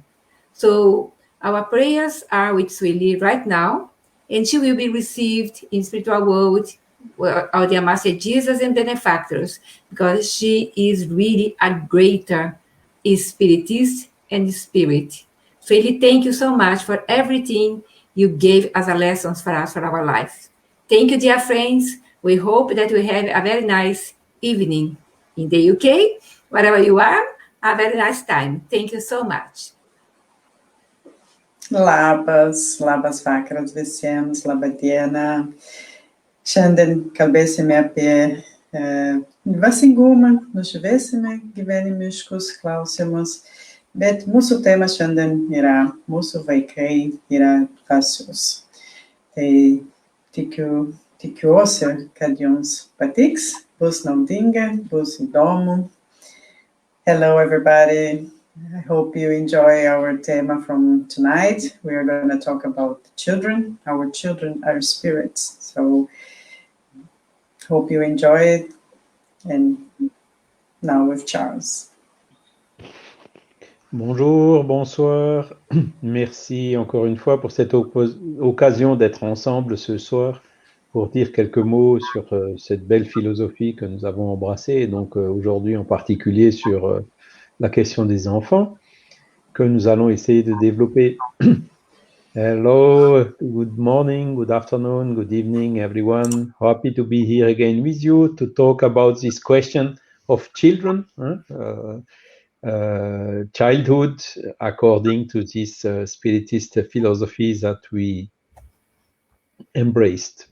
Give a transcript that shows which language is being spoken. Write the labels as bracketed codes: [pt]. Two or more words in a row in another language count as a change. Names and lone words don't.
[en] So our prayers are with Sueli right now, and she will be received in spiritual world of the Master Jesus and benefactors, because she is really a greater spiritist and spirit. Sueli, thank you so much for everything you gave as a lessons for us for our life. Thank you, dear friends. We hope that we have a very nice evening in the UK. Wherever you are, a very nice time. Thank you so much. [lt] Labas vakaras visiems, laba diena. Šiandien kalbėsime apie dvasingumą, nušviesime gyvenimiškus klausimus, bet mūsų tema šiandien yra mūsų vaikai yra dvasios. Tai tikiuosi, kad jums patiks, bus naudinga, bus įdomu. [en] Hello, everybody. I hope you enjoy our theme from tonight. We are going to talk about children. Our children are spirits. So, hope you enjoy it. And now with Charles. [fr] Bonjour, bonsoir. Merci encore une fois pour cette occasion d'être ensemble ce soir pour dire quelques mots sur cette belle philosophie que nous avons embrassée. Et donc aujourd'hui en particulier sur la question des enfants que nous allons essayer de développer. [en] Hello, good morning, good afternoon, good evening, everyone. Happy to be here again with you to talk about this question of children, childhood, according to this spiritist philosophy that we embraced.